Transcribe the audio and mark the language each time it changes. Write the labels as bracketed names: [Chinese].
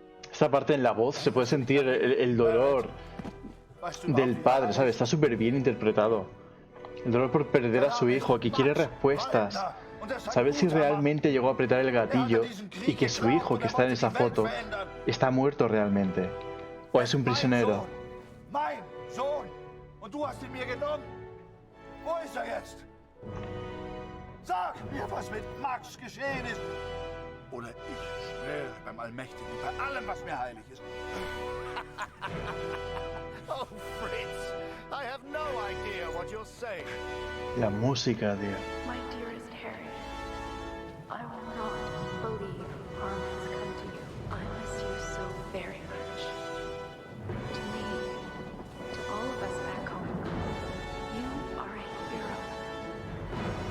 [Spanish] Esta parte en la voz se puede sentir el dolor del padre, ¿sabes? Está súper bien interpretado. El dolor por perder a su hijo, que quiere respuestas. Saber si realmente llegó a apretar el gatillo y que su hijo, que está en esa foto, está muerto realmente. O es un prisionero. [German] Mein Sohn! Und du hast ihn mir genommen? Wo ist er jetzt? Sag mir, was mit Max geschehen ist. Oder ich schwöre beim Allmächtigen, bei allem, was mir heilig ist. [English] Oh, Fritz, I have no idea what you're saying. [Spanish] La música, tío. [English] My dearest Harry, I will not believe harm has come to you. I miss you so very much. To me, to all of us back home, you are a hero.